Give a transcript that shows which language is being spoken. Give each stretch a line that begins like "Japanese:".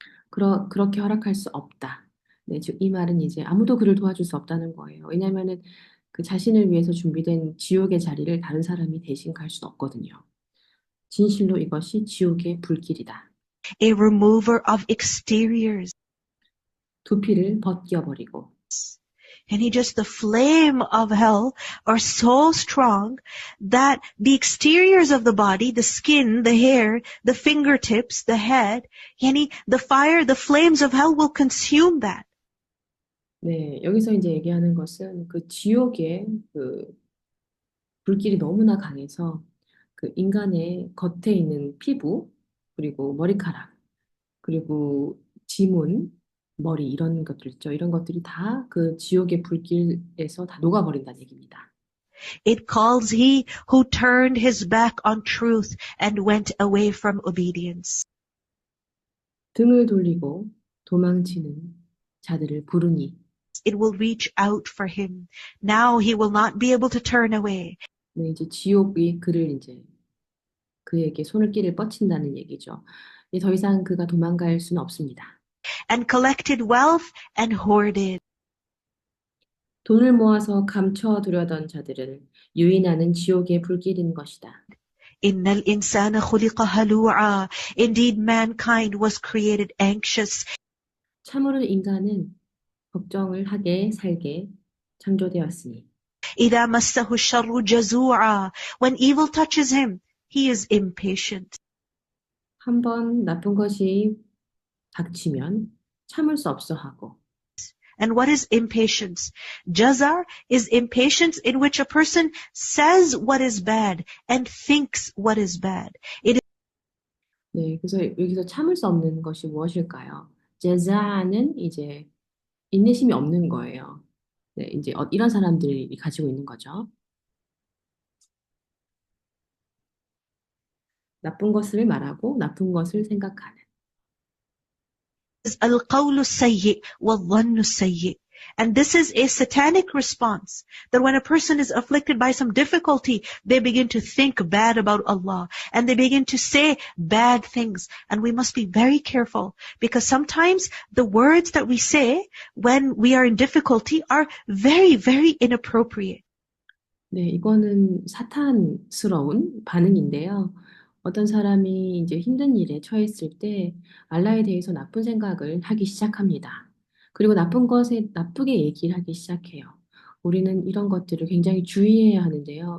Korean: 그렇게 허락할 수 없다. 네, 이 말은 이제 아무도 그를 도와줄 수 없다는 거예요. 왜냐하면은 그 자신을 위해서 준비된 지옥의 자리를 다른 사람이 대신 갈 수는 없거든요. 진실로 이것이 지옥의 불길이다.
English: A remover of exteriors.
Korean: 두피를 벗겨버리고.
English: And the flame of hell are so strong that the exteriors of the body, the skin, the hair, the fingertips, the head, the fire, the flames of hell will consume that.
Korean: 네, 여기서 이제 얘기하는 것은 그 지옥의 그 불길이 너무나 강해서 그 인간의 겉에 있는 피부, 그리고 머리카락, 그리고 지문, 머리 이런 것들 있죠. 이런 것들이 다 그 지옥의 불길에서 다 녹아버린다는 얘기입니다.
English: It calls he who turned his back on truth and went away from obedience.
Korean: 등을 돌리고 도망치는 자들을 부르니
English: It will reach out for him. Now he will not be able to turn away.
Korean: 네, 이제 지옥이 그에게 손을 끼를 뻗친다는 얘기죠. 더 이상 그가 도망갈 수는 없습니다.
English: And collected wealth and hoarded.
Korean: 돈을 모아서 감춰두려던 자들을 유인하는 지옥의 불길인 것이다.
Arabic: إن الإنسان خلق هلوعا.
English: Indeed, mankind was created anxious.
Korean: 참으로 인간은 걱정을 하게 살게 창조되었으니.
Arabic: إذا مسه الشر جزوعا.
English: When evil touches him, he is impatient.
Korean: 한번 나쁜 것이 닥치면 참을 수 없어 하고.
English: And what is impatience? Jazar is impatience in which a person says what is bad and thinks what is bad.
Korean: 네, 그래서 여기서 참을 수 없는 것이 무엇일까요? 제자는 이제 인내심이 없는 거예요. 네, 이제 이런 사람들이 가지고 있는 거죠. 나쁜 것을 말하고 나쁜 것을 생각하는.
Arabic: القول السيء والظن السيء.
English: And this is a satanic response, that when a person is afflicted by some difficulty, they begin to think bad about Allah and they begin to say bad things. And we must be very careful because sometimes the words that we say when we are in difficulty are very, very inappropriate.
Korean: 네, 이거는 사탄스러운 반응인데요. 어떤 사람이 이제 힘든 일에 처했을 때 알라에 대해서 나쁜 생각을 하기 시작합니다. 그리고 나쁜 것에 나쁘게 얘기를 하기 시작해요. 우리는 이런 것들을 굉장히 주의해야 하는데요.